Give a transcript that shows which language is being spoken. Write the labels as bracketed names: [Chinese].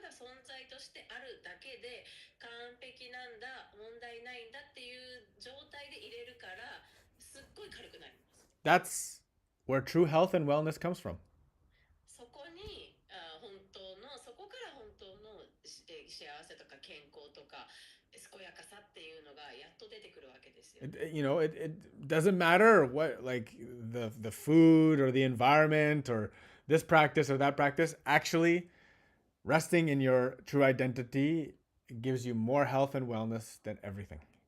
[Japanese] ただ存在としてあるだけで完璧なんだ、問題ないんだっていう状態で入れるから、すっごい軽くなります。 [English] That's where true health and wellness comes from. [Japanese] そこにそこから本当の幸せとか健康とか健やかさっていうのがやっと出てくるわけですよ。 [English] It doesn't matter what, like the food or the environment or this practice or that practice. Actually, resting in your true identity gives you more health and wellness than everything.